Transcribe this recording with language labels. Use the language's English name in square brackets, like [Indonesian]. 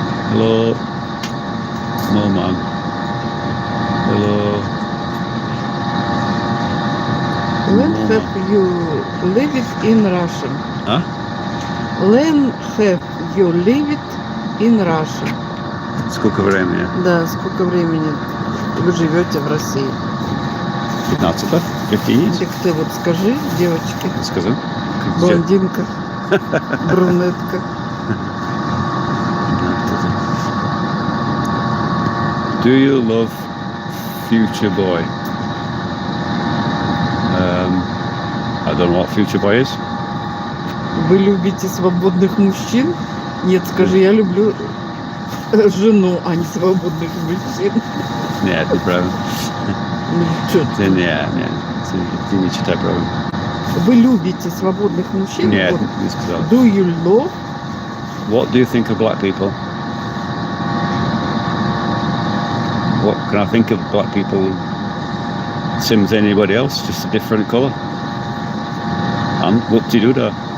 [English] Hello, no man. Hello. When have you lived in Russia? Huh? When have you lived in Russia? [Russian] Сколько времени? Да, сколько времени вы живете в России? 15? 15? Так ты вот скажи, девочки, Сказал? блондинка, брюнетка. [English] Do you love Future Boy? I don't know what Future Boy is. [Russian] Вы любите свободных мужчин? Нет, скажи, я люблю жену, а не свободных мужчин. Нет, неправильно. Ну, чё ты? Нет, ты не читай правильно. Вы любите свободных мужчин? Нет, Вот. не сказал. [English] Do you love? What do you think of black people? What can I think of black people? same as anybody else, just a different colour. And whoop-de-doo-dah.